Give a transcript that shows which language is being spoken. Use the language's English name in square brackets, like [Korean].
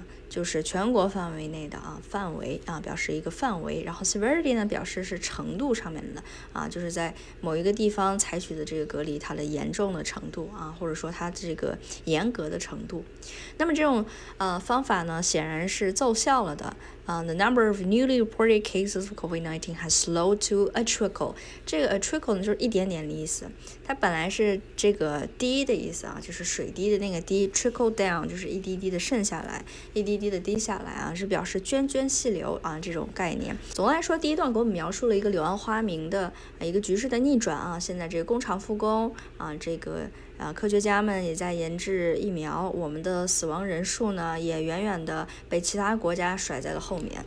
[Chinese] 就是全国范围内的范围表示一个范围，然后 severity 呢表示是程度上面的就是在某一个地方采取的这个隔离它的严重的程度或者说它这个严格的程度。那么这种方法呢显然是奏效了的。 [English] The number of newly reported cases of COVID-19 has slowed to a trickle. [Chinese] 这个 a trickle 呢就是一点点的意思，它本来是这个滴的意思就是水滴的那个滴 ，trickle down 就是一滴滴的渗下来，一滴滴的滴下来是表示涓涓细流这种概念。总的来说，第一段给我们描述了一个柳暗花明的一个局势的逆转现在这个工厂复工这个科学家们也在研制疫苗，我们的死亡人数呢也远远的被其他国家甩在了后面。